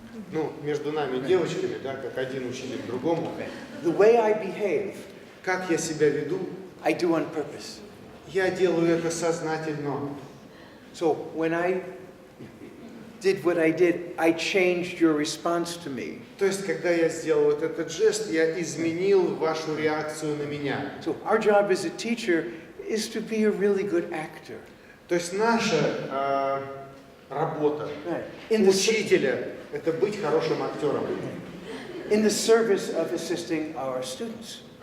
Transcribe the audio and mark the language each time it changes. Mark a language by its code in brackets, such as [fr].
[ru] Ну, между нами девочками, да, как один учитель другому. [en] The way I behave, [ru] как я себя веду, [en] I do on purpose. [ru] Я делаю это сознательно. [en] So when I did what I did, I changed your response to me. [ru] То есть, когда я сделал вот этот жест, я изменил вашу реакцию на меня. [en] So our job as a teacher is to be a really good actor. [ru] То есть наша работа учителя это быть хорошим актером. [en] in the service of assisting our students.